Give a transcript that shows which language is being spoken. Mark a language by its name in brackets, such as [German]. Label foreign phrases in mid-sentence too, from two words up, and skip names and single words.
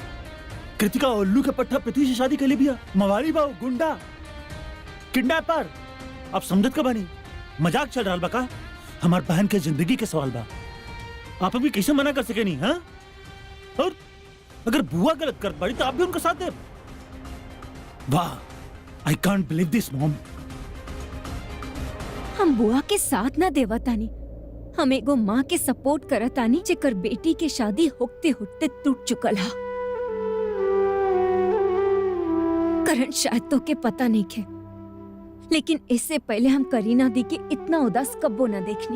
[Bhojpuri] कृतिका उल्लू के पट्टा पृथ्वी से शादी कर ले बिया, मवाली बाऊ, गुंडा, किडनैपर। आप समझत का बनी? मजाक चल रहा बा का? हमार बहन के जिंदगी के सवाल बा, आप अभी कैसे मना कर सके नहीं? हाँ? और अगर बुआ गलत कर पड़ी तो आप भी उनका साथ दे? वाह, [English] I can't believe this Mom. [Bhojpuri] हम बुआ के साथ ना देवतानी, हम एगो माँ के सपोर्ट करतानी जेकर बेटी के शादी होते होते टूट चुकल हा। करण, शायद तो के पता नहीं खे, लेकिन इससे पहले हम करीना दी के इतना उदास कब्बो ना देखनी।